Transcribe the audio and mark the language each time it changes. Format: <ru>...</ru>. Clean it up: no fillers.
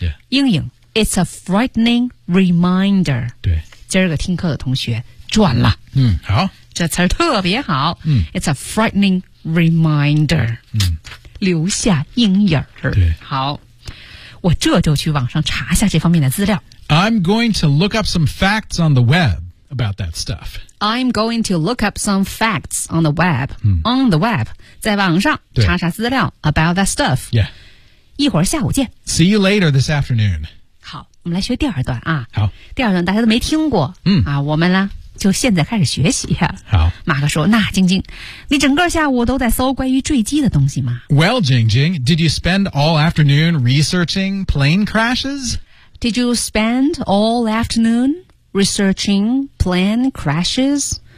<en>阴影 It's a frightening reminder.</en> <zh>对今儿个听课的同学赚了。好。这词特别好。</zh> <en>It's a frightening reminder.</en> <zh>留下阴影。对。好。我这就去网上查下这方面的资料。</zh> <en>I'm going to look up some facts on the web about that stuff. I'm going to look up some facts on the web.、on the web,</en> <zh>在网上查查资料</zh> <en>about that stuff. Yeah.</en> <zh>一会儿下午见。</zh> <en>See you later this afternoon.</en> <zh>好我们来学第二段啊。好。第二段大家都没听过。我们呢就现在开始学习。好。马克说那晶晶你整个下午都在搜关于坠机的东西吗</zh> <en>Well, 晶晶 did you spend all afternoon researching plane crashes? Did you spend all afternoon researching plane crashes?</en>